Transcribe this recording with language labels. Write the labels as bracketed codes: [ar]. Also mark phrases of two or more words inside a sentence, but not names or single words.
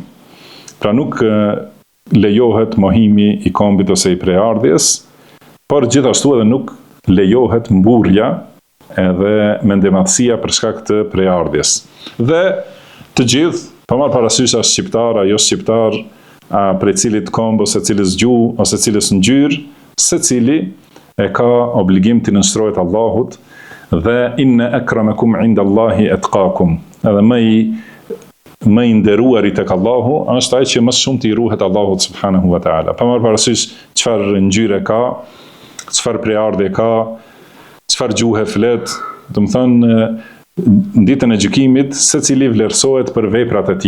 [sq] Pra nuk lejohet mohimi i kombit ose i preardhjes, por gjithashtu edhe nuk lejohet mburrja edhe mendematësia për shkak të preardhjes. Dhe të gjithë, pa marrë parasysh as shqiptar, ajo shqiptar, prej cilit komb ose cilës gjuhë ose cilës ngjyrë, secili e ka obligim të nënshtrohet Allahut, dhe [ar] إن أكرمكم عند الله أتقاكم. [sq] Edhe më i nderuari tek Allahu është ai që më shumë të i ruhet Allahut [ar] سبحانه وتعالى. [sq] Pa marrë parasysh çfarë ngjyre ka, çfarë preardhje ka, çfarë gjuhë flet, do të thënë në ditën e gjykimit secili vlerësohet për veprat e tij.